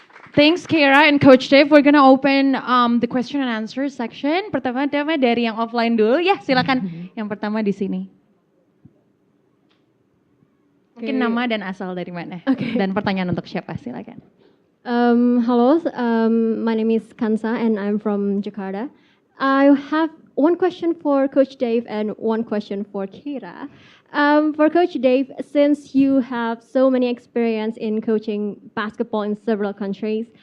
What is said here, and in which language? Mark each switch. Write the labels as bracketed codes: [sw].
[en] Thanks, Keira and Coach Dave. We're gonna open the question and answer section. [id] Pertama-tama dari yang offline dulu. Ya, silakan. Yang pertama di sini. Mungkin nama dan asal dari mana. Dan pertanyaan untuk siapa, silakan. [en] Hello, my name is Kansa and I'm from Jakarta. I have one question for Coach Dave and one question for Keira. For Coach Dave, since you have so many experience in coaching basketball in several countries,